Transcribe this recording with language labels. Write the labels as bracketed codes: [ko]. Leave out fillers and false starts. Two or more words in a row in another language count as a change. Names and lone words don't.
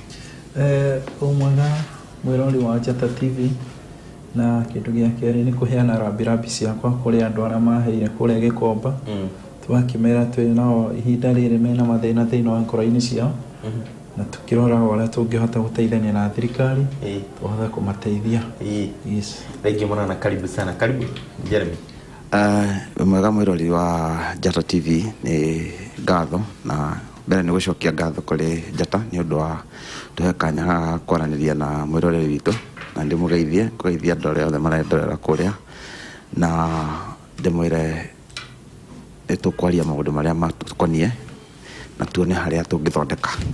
[ki] umwega mwirori wa Njata TV na kindu gia keri ni kuheana rambirambi ciakwa kuri andu aria maheire kuria Gikomba twakimera twi nao ihinda riri mena mathina thiini wa ngoro-ini ciao na tukirora uria tungihota guteithania na thirikari tuhothe kumateithia. [en] Yes, thank you [sw] na karibu sana. Karibu Jeremy. [ki] Mwega mwirori wa Njata TV ni ngatho na mbere ni gucokia ngatho kuri Njata ni undu wa tuhe kanya ga kwaraniria na mwiroreri witu na ndimugeithie kugeithia andu aria othe marendorera kuria na ndimwire tukwaria maundu maria matukonie na tuone haria tungithondeka.